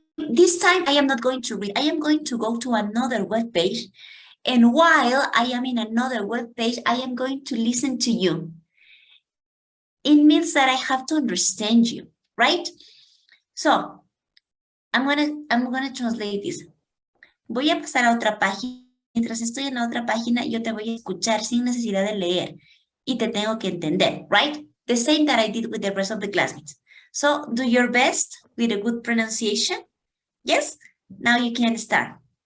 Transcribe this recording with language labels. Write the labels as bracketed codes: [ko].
[en] This time I am not going to read. I am going to go to another web page. And while I am in another web page, I am going to listen to you. It means that I have to understand you, right? So I'm gonna translate this. [es] Voy a pasar a otra página. Mientras estoy en la otra página, yo te voy a escuchar sin necesidad de leer. Y te tengo que entender, [en] right? The same that I did with the rest of the classmates. So do your best with a good pronunciation. Yes? Now you can start.